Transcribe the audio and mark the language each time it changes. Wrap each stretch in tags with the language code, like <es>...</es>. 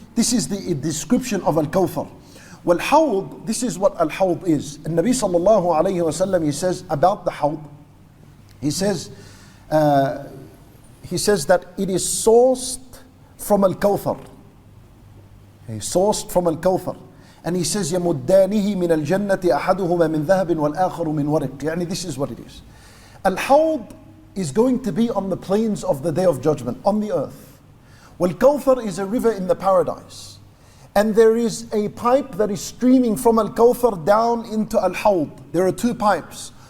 <en>This is the description of al-kawthar. Well, hawd, this is what al-hawd is. And Nabi sallallahu alayhi wa sallam, he says about the hawd, he says that it is sourced from al-kawthar. Sourced from al-kawthar. And he says,</en> <ar>يَمُدَّانِهِ مِنَ الْجَنَّةِ أَحَدُهُمَا مِنْ ذَهَبٍ وَالْآخَرُ مِنْ وَرِقٍ.</ar> <en>يعني this is what it is. Al-hawd is going to be on the plains of the day of judgment, on the earth. Well, Kawthar is a river in the paradise. And there is a pipe that is streaming from Al-Kawthar down into Al-Hawd. There are two pipes.</en>